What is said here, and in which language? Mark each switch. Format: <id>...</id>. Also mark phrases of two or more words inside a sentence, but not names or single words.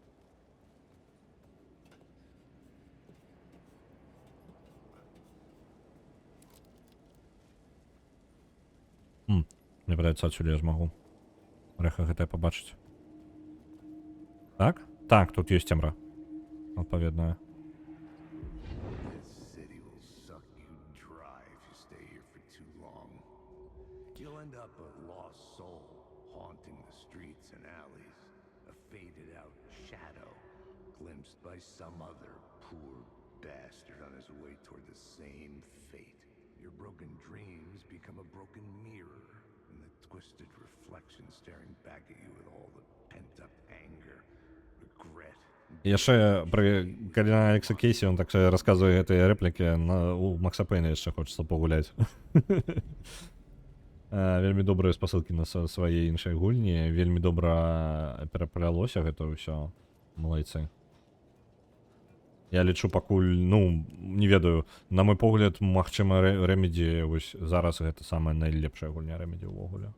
<be>Мне падаецца, адсюль я змагу рэха гэтае пабачыць. Так? Так, тут ёсць цемра. Адпаведная.</be> <en>You'll end up a lost soul haunting the streets and alleys, a faded out shadow glimpsed by some other poor bastard on his way toward the same fate. Your broken dreams become a broken mirror, and the twisted reflection staring back at you with all the pent-up anger, regret.</en> <be>Яшчэ пры калі на Алекса Кейсі он так расказвае гэтыя рэплікі, у Макса Пэйна яшчэ хочацца пагуляць. Вельмі добрыя спасылкі на свае іншыя гульні, вельмі добра пераплялося гэта ўсё. Малайцы. Я лічу пакуль, ну, не ведаю, на мой погляд, магчыма, Remedy вось зараз гэта самая найлепшая гульня Remedy ўвогуле.</be>